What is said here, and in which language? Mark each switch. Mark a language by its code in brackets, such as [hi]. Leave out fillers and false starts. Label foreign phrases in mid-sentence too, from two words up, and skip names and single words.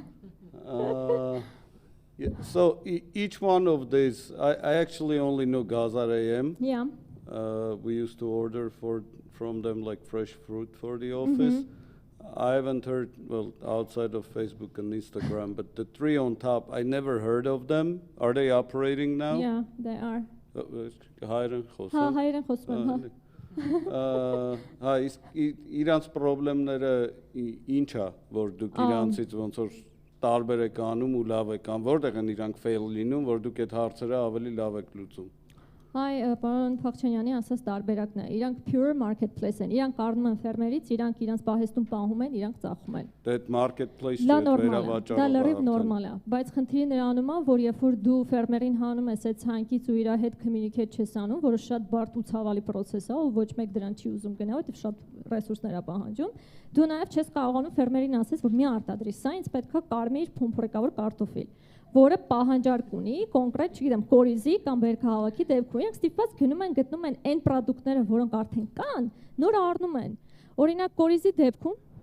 [en] Yeah, so each one of these, I actually only know Gazar AM. Yeah. We used to order from them like fresh fruit for the office. I haven't heard, well, outside of Facebook and Instagram, but the 3 on top, I never heard of them. Are they operating now? Yeah, they are. [hy] Հայրեն Հա, հայերեն խոսում եմ, հա, իսկ իրանց խնդիրները ինչ է, որ դուք իրանցից ոնց որ տարբեր եք անում ու լավ եք անում, որտեղ են իրանք fail լինում, որ դուք այդ հարցերը ավելի լավ եք լուծում։ Հայ պարոն Փախչանյանի ասած տարբերակն է։ Իրանք [en] pure marketplace [hy] են։ Իրանք առնում են ֆերմերից, իրանք իրանք պահեստում պահում են, իրանք ծախում են։ Դա marketplace-ը վերավաճառողը։ Դա լրիվ նորմալ է, բայց խնդիրը նրանում է, որ երբ որ դու ֆերմերին հանում ես այդ ցանկից ու իր հետ communicate չես անում, որը շատ բարդ ու ցավալի process է, ու ոչ մեկ դրան չի ուզում գնալ, որտեղ շատ ռեսուրսներ է պահանջում, դու նաև չես կարողանում ֆերմերին ասես, որ մի արտադրի, սա ինձ պետքա կարմիր փոմփրեկավոր կարտոֆիլ, որը պահանջարկ ունի, կոնկրետ, չգիտեմ, կորիզի կամ բերքահավաքի դեպքում, իրենք ստիպված գնում են գտնում են այն պրոդուկտները, որոնք արդեն կան, նոր առնում են։ Օրինակ, կորիզի դեպքում